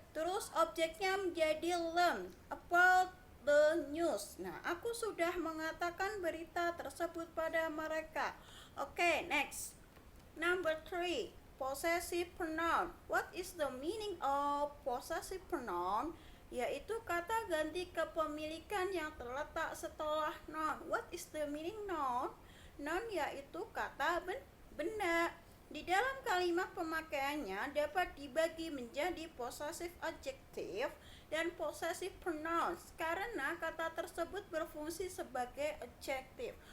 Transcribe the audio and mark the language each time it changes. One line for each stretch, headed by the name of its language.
Indonesian: Terus objeknya menjadi
English: them about the news.
Indonesian: Nah, aku sudah mengatakan berita tersebut pada mereka.
English: Oke, next. Number 3, possessive pronoun. What is the meaning of possessive pronoun?
Indonesian: Yaitu kata ganti kepemilikan yang terletak setelah noun.
English: What is the meaning noun?
Indonesian: Noun yaitu kata benda. Di dalam kalimat pemakaiannya dapat dibagi menjadi possessive adjective dan possessive pronouns karena kata tersebut berfungsi sebagai adjective.